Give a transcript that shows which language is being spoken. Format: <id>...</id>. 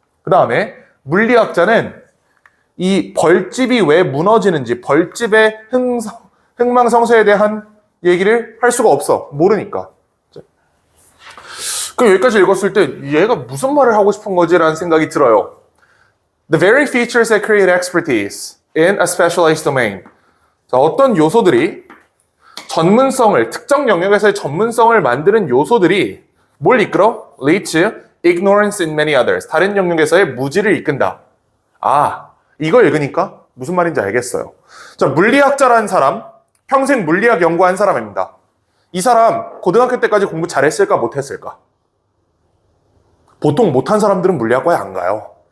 <ko>그 다음에 물리학자는 이 벌집이 왜 무너지는지 벌집의 흥망성쇠에 대한 얘기를 할 수가 없어. 모르니까. 그럼 여기까지 읽었을 때 얘가 무슨 말을 하고 싶은 거지? 라는 생각이 들어요.</ko> <en>The very features that create expertise in a specialized domain.</en> <ko>자, 어떤 요소들이 전문성을, 특정 영역에서의 전문성을 만드는 요소들이 뭘 이끌어?</ko> <en>lead to ignorance in many others.</en> <ko>다른 영역에서의 무지를 이끈다. 이걸 읽으니까 무슨 말인지 알겠어요. 자, 물리학자라는 사람, 평생 물리학 연구한 사람입니다. 이 사람 고등학교 때까지 공부 잘했을까 못했을까? 보통 못한 사람들은 물리학과에 안 가요.</ko>